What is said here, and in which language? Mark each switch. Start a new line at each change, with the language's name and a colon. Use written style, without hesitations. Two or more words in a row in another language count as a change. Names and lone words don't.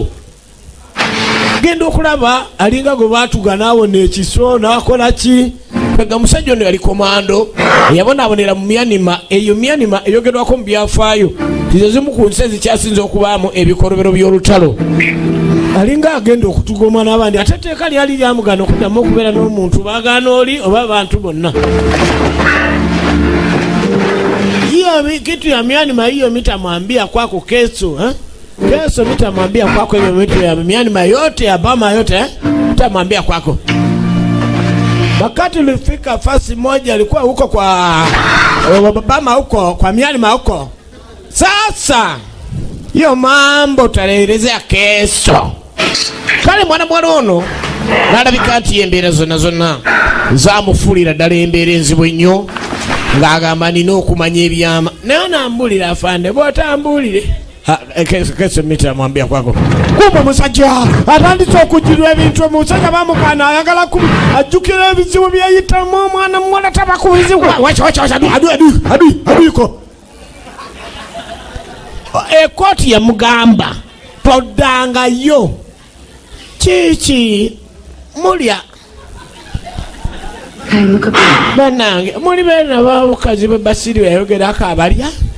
Ganda: Genda okulaba alinga gwe baatuga naawona ekiso n'akola ki kwega musajja ono yali komando yabonaabonera mu Myanima. Eyo Myanima eyogerwako mu byafaayo tizo zimu ku nsi ezikyasinza okubaamu ebikolobero by'olutalo. Alinga agenda okutugoma n'abandi ate etteeka lyali lyamugana okuddamu okubeera n'omuntu baagaana oli oba abantu bonna.
Swahili: Hiyo kitu ya Myanima hiyo mitamwambia kwako kesho kesho mitamwambia kwako hiyo vitu ya Myanima yote ya Bama yote mitamwambia kwako. Wakati ulifika fasi moja alikuwa huko kwa Bama huko kwa Myanima huko. Sasa hiyo mambo tutaelezea kesho.
Ganda: Kale mwana ono nalabika nti embeera zonna zamufulira ddala embeera enzibu ennyo ng'agamba nina okumanya ebyama naye nambulira afande bw'otambulire
Swahili: kesho mitamwambia kwako.
Ganda: Kumbe musajja atandise okujjirwa ebintu omusajja bamukana ayagala ajjukira ebizibu byeyitamu omwana muwala tabakubizibwa aduiko ekkooti yamugamba toddangayo kiki mulya banange muli beena babukazi bebasiri bayogerako abalya.